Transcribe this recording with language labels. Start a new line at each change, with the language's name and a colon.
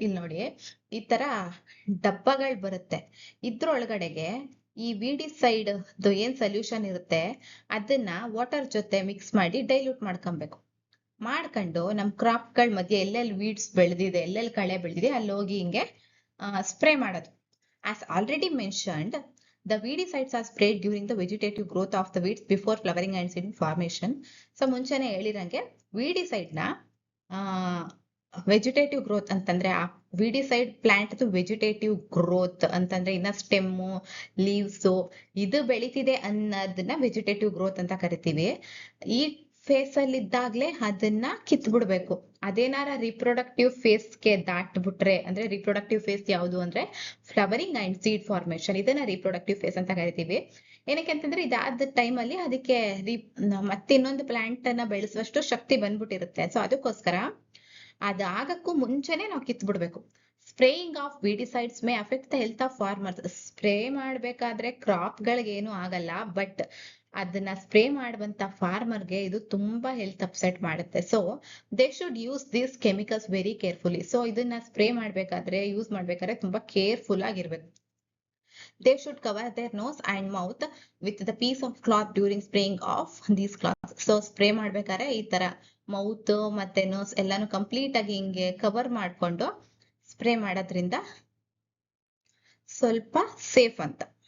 Kannada: ಇಲ್ಲಿ ನೋಡಿ, ಈ ತರ ಡಬ್ಬಗಳು ಬರುತ್ತೆ, ಇದ್ರೊಳಗಡೆಗೆ ಈ ವೀಡಿಸೈಡ್ ಏನ್ ಸೊಲ್ಯೂಷನ್ ಇರುತ್ತೆ ಅದನ್ನ ವಾಟರ್ ಜೊತೆ ಮಿಕ್ಸ್ ಮಾಡಿ ಡೈಲ್ಯೂಟ್ ಮಾಡ್ಕೊಂಡು ನಮ್ ಕ್ರಾಪ್ ಗಳ ಮಧ್ಯೆ ಎಲ್ಲೆಲ್ಲಿ ವೀಡ್ಸ್ ಬೆಳೆದಿದೆ, ಎಲ್ಲೆಲ್ಲಿ ಕಳೆ ಬೆಳೆದಿದೆ ಅಲ್ಲಿ ಹೋಗಿ ಹಿಂಗೆ ಸ್ಪ್ರೇ ಮಾಡೋದು.
English: As already mentioned, the weedicides are sprayed during the vegetative growth of the weeds before flowering and seed formation.
Kannada: So ಮುಂಚೆನೆ ಹೇಳಿರಂಗೆ ವೀಡಿಸೈಡ್ ನ ವೆಜಿಟೇಟಿವ್ ಗ್ರೋತ್ ಅಂತಂದ್ರೆ ಆ ವೀಡಿಸೈಡ್ ಪ್ಲಾಂಟ್ ವೆಜಿಟೇಟಿವ್ ಗ್ರೋತ್ ಅಂತಂದ್ರೆ ಇನ್ನ ಸ್ಟೆಮ್ಮು, ಲೀವ್ಸ್ ಇದು ಬೆಳಿತಿದೆ ಅನ್ನೋದನ್ನ ವೆಜಿಟೇಟಿವ್ ಗ್ರೋತ್ ಅಂತ ಕರಿತೀವಿ. ಈ ಫೇಸ್ ಅಲ್ಲಿ ಇದ್ದಾಗ್ಲೇ ಅದನ್ನ ಕಿತ್ಬಿಡ್ಬೇಕು. ಅದೇನಾರ ರಿಪ್ರೊಡಕ್ಟಿವ್ ಫೇಸ್ ಗೆ ದಾಟ್ಬಿಟ್ರೆ, ಅಂದ್ರೆ ರಿಪ್ರೊಡಕ್ಟಿವ್ ಫೇಸ್ ಯಾವುದು ಅಂದ್ರೆ ಫ್ಲವರಿಂಗ್ ಅಂಡ್ ಸೀಡ್ ಫಾರ್ಮೇಶನ್, ಇದನ್ನ ರಿಪ್ರೊಡಕ್ಟಿವ್ ಫೇಸ್ ಅಂತ ಕರಿತೀವಿ. ಏನಕ್ಕೆ ಅಂತಂದ್ರೆ ಇದಾದ ಟೈಮ್ ಅಲ್ಲಿ ಅದಕ್ಕೆ ಮತ್ತೆ ಇನ್ನೊಂದು ಪ್ಲಾಂಟ್ ಅನ್ನ ಬೆಳೆಸುವಷ್ಟು ಶಕ್ತಿ ಬಂದ್ಬಿಟ್ಟಿರುತ್ತೆ. ಸೊ ಅದಕ್ಕೋಸ್ಕರ ಅದಾಗಕ್ಕೂ ಮುಂಚೆನೆ ನಾವು ಕಿತ್ಬಿಡ್ಬೇಕು.
English: Spraying of weedicides may affect the health of farmers.
Kannada: Spray ಮಾಡ್ಬೇಕಾದ್ರೆ ಕ್ರಾಪ್ ಗಳಿಗೆ ಆಗಲ್ಲ, ಬಟ್ ಅದನ್ನ ಸ್ಪ್ರೇ ಮಾಡುವಂತ ಫಾರ್ಮರ್ಗೆ ಇದು ತುಂಬಾ ಹೆಲ್ತ್ ಅಪ್ಸೆಟ್ ಮಾಡುತ್ತೆ.
English: So they should use these chemicals very carefully.
Kannada: So ಇದನ್ನ ಸ್ಪ್ರೇ ಯೂಸ್ ಮಾಡ್ಬೇಕಾದ್ರೆ ತುಂಬಾ ಕೇರ್ಫುಲ್ ಆಗಿರ್ಬೇಕು.
English: They should cover their nose and mouth with the piece of cloth during spraying of these cloths.
Kannada: So spray ಮಾಡ್ಬೇಕಾದ್ರೆ ಈ ತರ mouth ಮತ್ತೆ nose ಎಲ್ಲಾನು complete ಆಗಿ ಹಿಂಗೆ ಕವರ್ ಮಾಡ್ಕೊಂಡು ಸ್ಪ್ರೇ ಮಾಡೋದ್ರಿಂದ ಸ್ವಲ್ಪ ಸೇಫ್ ಅಂತ.